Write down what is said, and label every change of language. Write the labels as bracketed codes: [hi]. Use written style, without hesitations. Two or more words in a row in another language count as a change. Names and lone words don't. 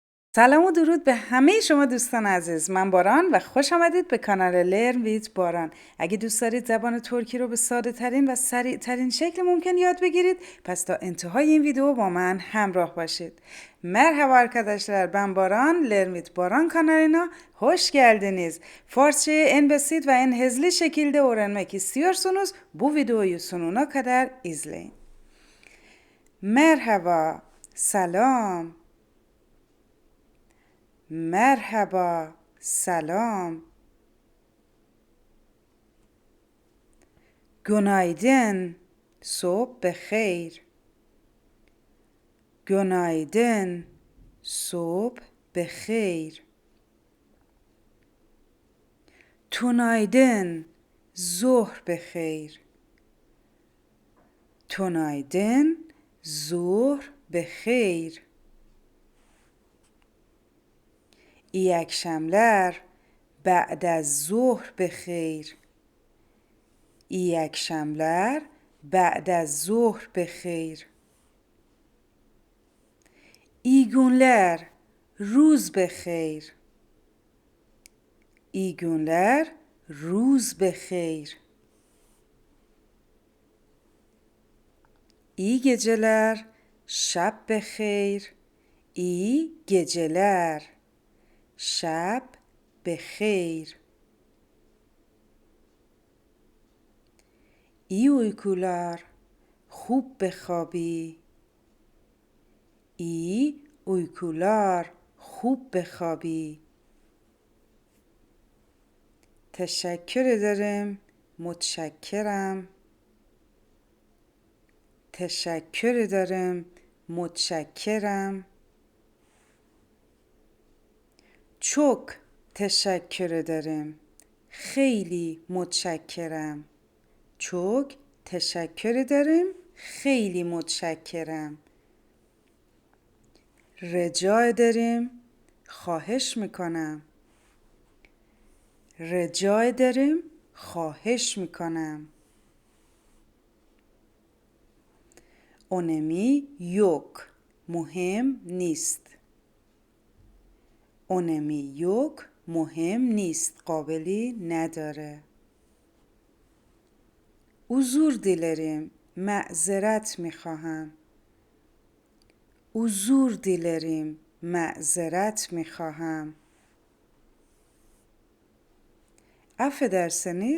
[fa] سلام و درود به همه شما دوستان عزیز. من باران و خوش آمدید به کانال لرن ویت باران. اگه دوست دارید زبان ترکی رو به ساده ترین و سریع ترین شکل ممکن یاد بگیرید، پس تا انتهای این ویدیو با من همراه باشید. [tr] Merhaba arkadaşlar, ben Baran, LearnWithBaran kanalına hoş geldiniz. Farsçayı en basit ve en hızlı şekilde öğrenmek istiyorsanız bu videoyu sonuna kadar izleyin. Merhaba, salam. [fa] مرحبا سلام günaydın صبح بخیر günaydın صبح بخیر tünaydın ظهر بخیر tünaydın ظهر بخیر [tr] İyi akşamlar. [fa] بعد از ظهر بخیر. [tr] İyi akşamlar. [fa] بعد از ظهر بخیر. [tr] İyi günler. [fa] روز بخیر. [tr] İyi günler. [fa] روز بخیر. [tr] İyi geceler. [fa] شب بخیر. [tr] İyi geceler. [fa] شب بخیر. [tr] iyi uykular. [fa] خوب بخوابی. [tr] iyi uykular. [fa] خوب بخوابی. [tr] teşekkür ederim. متشکرم. teşekkür ederim. متشکرم. çok teşekkür ederim. [fa] خیلی متشکرم. [tr] çok teşekkür ederim. [fa] خیلی متشکرم. [tr] rica ederim. [fa] خواهش میکنم. [tr] rica ederim. [fa] خواهش میکنم. [tr] önemi yok. [fa] مهم نیست. [tr] önemi yok. [fa] مهم نیست. قابلی نداره. [tr] uzur dilerim. [fa] معذرت میخواهم. [tr] uzur dilerim. [fa] معذرت میخواهم. affedersiniz.